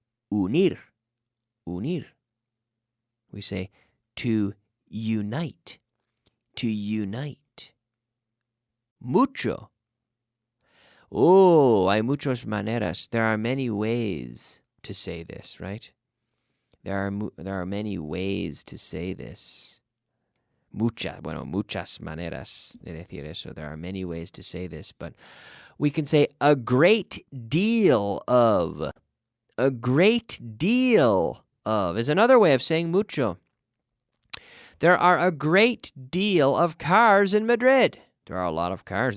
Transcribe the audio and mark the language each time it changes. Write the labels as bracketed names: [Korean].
[English] Unir. Unir. We say to unite. To unite. Mucho. [Spanish] Oh, hay muchas maneras. [English] There are many ways to say this, right? There are many ways to say this. [Spanish] Muchas maneras de decir eso. [English] There are many ways to say this, but we can say a great deal of. A great deal of is another way of saying mucho. There are a great deal of cars in Madrid. There are a lot of cars.